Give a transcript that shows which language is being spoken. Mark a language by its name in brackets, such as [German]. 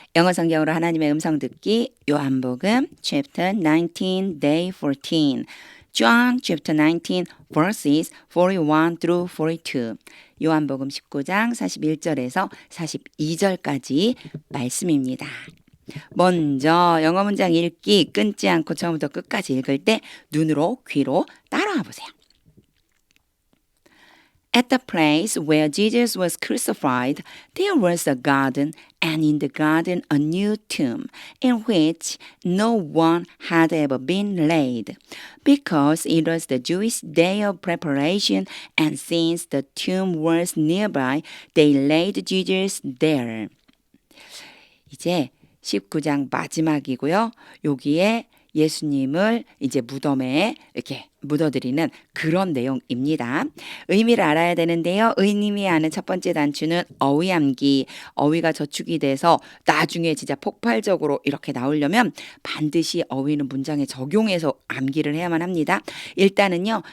[Korean] 영어 성경으로 하나님의 음성 듣기 요한복음 [English] chapter 19 day 14 John chapter 19 verses 41 through 42 [Korean] 요한복음 19장 41절에서 42절까지 말씀입니다. 먼저 영어 문장 읽기 끊지 않고 처음부터 끝까지 읽을 때 눈으로 귀로 따라와 보세요. [English] At the place where Jesus was crucified, there was a garden, and in the garden a new tomb, in which no one had ever been laid, because it was the Jewish day of preparation, and since the tomb was nearby, they laid Jesus there. [Korean] 이제 19장 마지막이고요. 여기에 예수님을 이제 무덤에 이렇게 묻어드리는 그런 내용입니다. 의미를 알아야 되는데요. 의님이 아는 첫 번째 단추는 어휘암기. 어휘가 저축이 돼서 나중에 진짜 폭발적으로 이렇게 나오려면 반드시 어휘는 문장에 적용해서 암기를 해야만 합니다. 일단은요.